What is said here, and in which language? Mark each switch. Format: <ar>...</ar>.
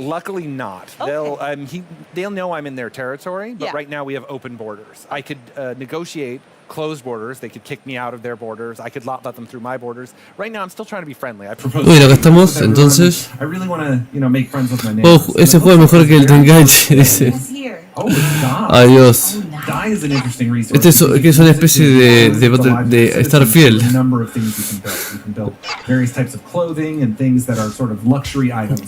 <en>Luckily not. Okay. They'll know I'm in their territory, but Yeah. right now we have open borders. I could negotiate closed borders. They could kick me out of their borders. I could let them through my borders. Right now I'm still trying to be friendly. I propose.</en> <es>Bueno, acá estamos, entonces.</es> <en>I really want to, make friends with my neighbors.</en> <es>Oh, ese juego es mejor que el Tenkaichi, dice.</es> <en>Oh, it's dye.</en> <es>Adiós.</es> <en>Dye is an interesting resource.</en> <es>Este es una especie de estar fiel.</es> <en>A number of things you can build. You can build various types of clothing and things that are sort of luxury items.</en>